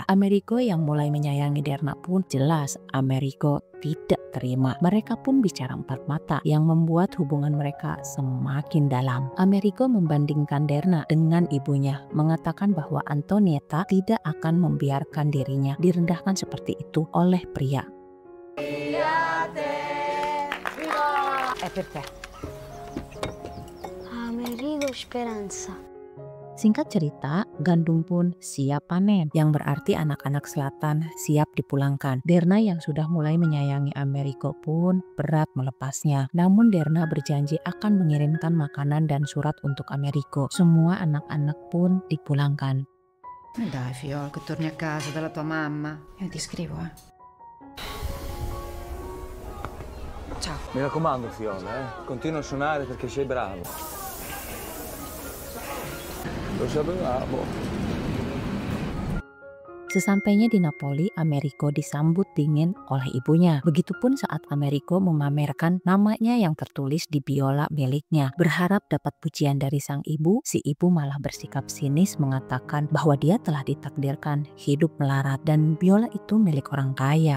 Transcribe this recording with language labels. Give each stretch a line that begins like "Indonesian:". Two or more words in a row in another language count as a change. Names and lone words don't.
Indonesian: Americo yang mulai menyayangi Derna pun jelas Americo tidak terima. Mereka pun bicara empat mata yang membuat hubungan mereka semakin dalam. Americo membandingkan Derna dengan ibunya, mengatakan bahwa Antonietta tidak akan membiarkan dirinya direndahkan seperti itu oleh pria.
Italian: È per te. Amerigo Speranza.
Indonesian: Singkat cerita, gandum pun siap panen, yang berarti anak-anak selatan siap dipulangkan. Derna yang sudah mulai menyayangi Americo pun berat melepasnya. Namun Derna berjanji akan mengirimkan makanan dan surat untuk Americo. Semua anak-anak pun dipulangkan.
Italian: Dai, figlio, che torni a casa dalla tua mamma. Io ti scrivo, eh. Ciao. Mi raccomando, Fiola, continua a suonare perché sei bravo. Lo sapevamo.
Indonesian: Sesampainya di Napoli, Americo disambut dingin oleh ibunya. Begitupun saat Americo memamerkan namanya yang tertulis di biola miliknya. Berharap dapat pujian dari sang ibu, si ibu malah bersikap sinis mengatakan bahwa dia telah ditakdirkan hidup melarat dan biola itu milik orang kaya.